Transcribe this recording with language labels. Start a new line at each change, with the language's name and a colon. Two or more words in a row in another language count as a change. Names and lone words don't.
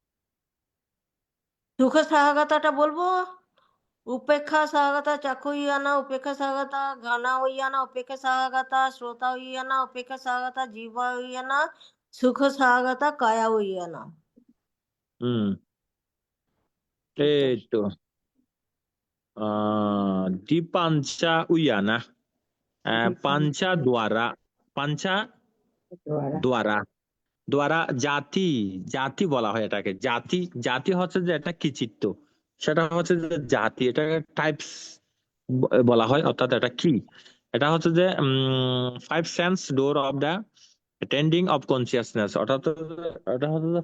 Bangla: সুখ সহগতটা বলবো।
Pali: উপেক্ষা সহগতা চক্ষু ইয়ানা, উপেক্ষা সহগতা ঘানা ইয়ানা, উপেক্ষা সহগতা শ্রোতা ইয়ানা, উপেক্ষা সহগতা জিহ্বা ইয়ানা, সুখ সহগতা কায়া ইয়ানা।
Bangla: হুম এই তো
Pali: dipanca uyana panca dwara panca dwara
Bangla: দ্বারা জাতি জাতি বলা হয় এটাকে জাতি জাতি হচ্ছে যে একটা কি চিত্ত সেটা হচ্ছে যে জাতি এটা টাইপস বলা হয় অর্থাৎ এটা কি এটা হচ্ছে যে
English: five sense door of the tending of consciousness
Bangla: অর্থাৎ এটা হচ্ছে যে